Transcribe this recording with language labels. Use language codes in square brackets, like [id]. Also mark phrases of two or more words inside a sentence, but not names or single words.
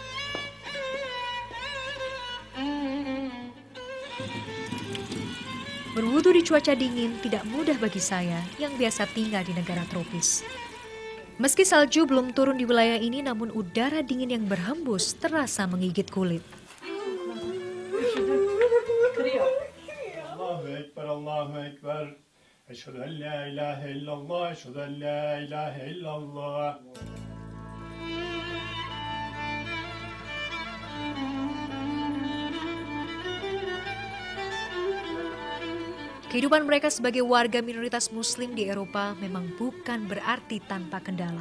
[id] Berwudu di cuaca dingin tidak mudah bagi saya yang biasa tinggal di negara tropis. Meski salju belum turun di wilayah ini, namun udara dingin yang berhembus terasa menggigit kulit. [ar] الله أكبر. أشهد أن لا إله إلا الله، أشهد أن لا إله إلا الله. [id] Kehidupan mereka sebagai warga minoritas Muslim di Eropa memang bukan berarti tanpa kendala.